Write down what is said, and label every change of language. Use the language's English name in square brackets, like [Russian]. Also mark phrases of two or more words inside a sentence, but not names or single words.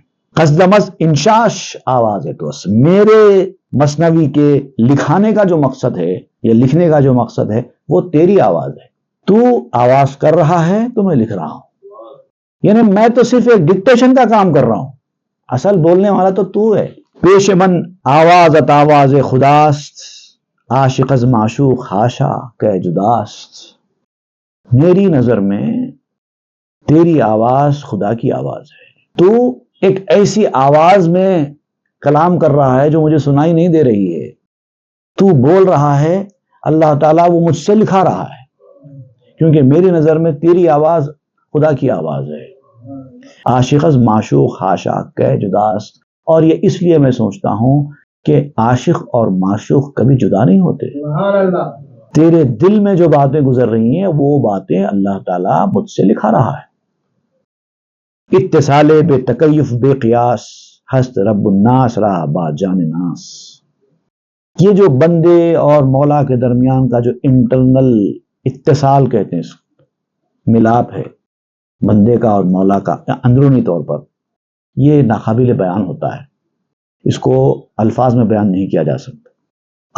[Persian] قصدمز انشاش آواز توس، [Urdu] میرے مثنوی کے لکھانے کا جو مقصد ہے یا لکھنے کا جو مقصد ہے وہ تیری آواز ہے۔ تو آواز کر رہا ہے تو میں لکھ رہا ہوں، یعنی میں تو صرف ایک ڈکٹیشن کا کام کر رہا ہوں، اصل بولنے والا تو ہے۔ [Persian] پیش من آوازت آواز خداست، عاشق از معشوق حاشا کہ جداست۔ [Urdu] میری نظر میں تیری آواز خدا کی آواز ہے، تو ایک ایسی آواز میں کلام کر رہا ہے جو مجھے سنائی نہیں دے رہی ہے، تو بول رہا ہے، اللہ تعالیٰ وہ مجھ سے لکھا رہا ہے، کیونکہ میری نظر میں تیری آواز خدا کی آواز ہے۔ [Persian] عاشق از معشوق حاشا کہ جداست، [Urdu] اور یہ اس لیے میں سوچتا ہوں کہ عاشق اور معشوق کبھی جدا نہیں ہوتے۔ تیرے دل میں جو باتیں گزر رہی ہیں وہ باتیں اللہ تعالیٰ مجھ سے لکھا رہا ہے۔ [Persian] اتصال بے تکیف بے قیاس، ہست رب الناس را با جان ناس۔ [Urdu] یہ جو بندے اور مولا کے درمیان کا جو انٹرنل اتصال کہتے ہیں، ملاپ ہے بندے کا اور مولا کا اندرونی طور پر، یہ ناقابل بیان ہوتا ہے، اس کو الفاظ میں بیان نہیں کیا جا سکتا۔